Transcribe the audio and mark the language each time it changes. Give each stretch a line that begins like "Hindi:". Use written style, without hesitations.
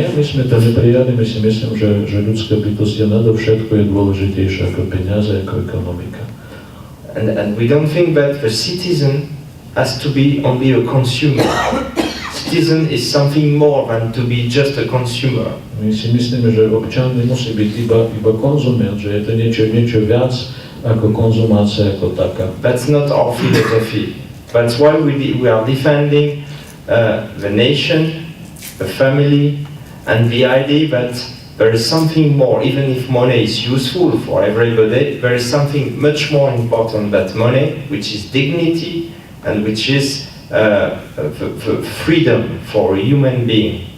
Slovak: My sme to neprijali, my si myslím, že ľudská bytosť nadovšetko je dôležitejšia ako peniaze, ako ekonomika.
English: And we don't think that the citizen has to be only a consumer. Citizen is something more than to be just a consumer.
Slovak: My si myslíme, že občan nemusí byť iba konzument, že je to niečo viac ako konzumácia ako taká.
English: That's not our philosophy. That's why we are defending the nation, the family, and the idea that there is something more. Even if money is useful for everybody, there is something much more important than money, which is dignity and which is the freedom for a human being.